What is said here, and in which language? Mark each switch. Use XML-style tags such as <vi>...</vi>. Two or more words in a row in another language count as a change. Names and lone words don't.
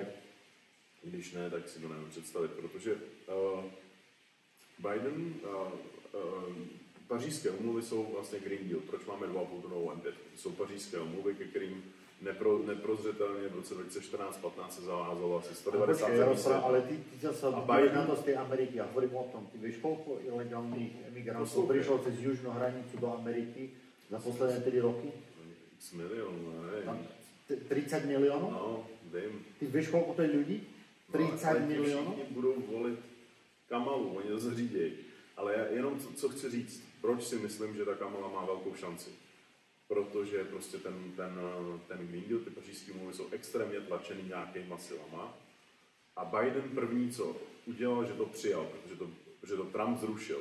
<cs>Když ne, tak si to nevím představit, protože Biden, pařížské umluvy jsou vlastně Green Deal. Proč máme 2,5 tonovou M5? To jsou pařížské umluvy, ke kterým neprozřetelně v roce 2014-15 se zavázalo asi 190 zemí.</cs> <sk>Ale ty zase budeš na to z tej Ameriky, ja hovorím o tom, ty vieš, koľko ilegálnych emigrantov prišlo cez južnú hranicu do Ameriky za posledné 3 roky? X miliónov, neviem. 30 miliónov?</sk> <cs>No, vím.</cs> <sk>Ty vieš, koľko to je ľudí? 30 miliónov?</sk> <cs>Všichni budou volit Kamalu, oni to zařídějí. Ale já jenom co chci říct, proč si myslím, že ta Kamala má velkou šanci. Protože prostě ten Green Deal, ty pařížské úmluvy jsou extrémně tlačený nějakýma silama. A Biden první, co udělal, že to přijal, protože to Trump zrušil.</cs>